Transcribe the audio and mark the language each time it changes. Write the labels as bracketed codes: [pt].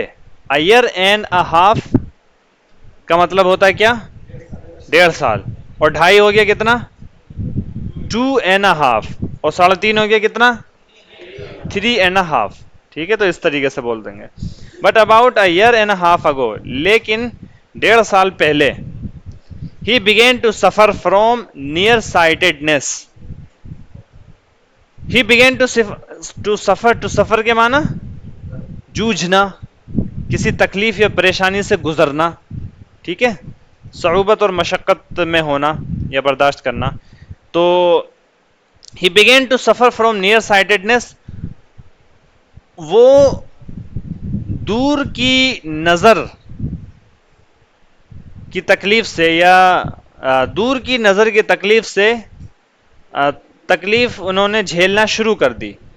[en] a year and a half [ur] کا مطلب ہوتا ہے کیا؟ 1.5 سال. اور 2.5 ہو گیا کتنا؟ [en] 2 and a half. [ur] اور 3.5 ہو گیا کتنا؟ [en] 3 and a half. [ur] ٹھیک ہے، تو اس طریقے سے بول دیں گے. [en] but about a year and half ago, [ur] لیکن 1.5 سال پہلے. [en] He began to suffer from nearsightedness. He began to suffer. To suffer [ur] کے معنی جوجھنا، کسی تکلیف یا پریشانی سے گزرنا. ٹھیک ہے، صعوبت اور مشقت میں ہونا یا برداشت کرنا. تو [en] he began to suffer from nearsightedness، [ur] وہ دور کی نظر کی تکلیف سے، یا دور کی نظر کی تکلیف سے تکلیف انہوں نے جھیلنا شروع کر دی.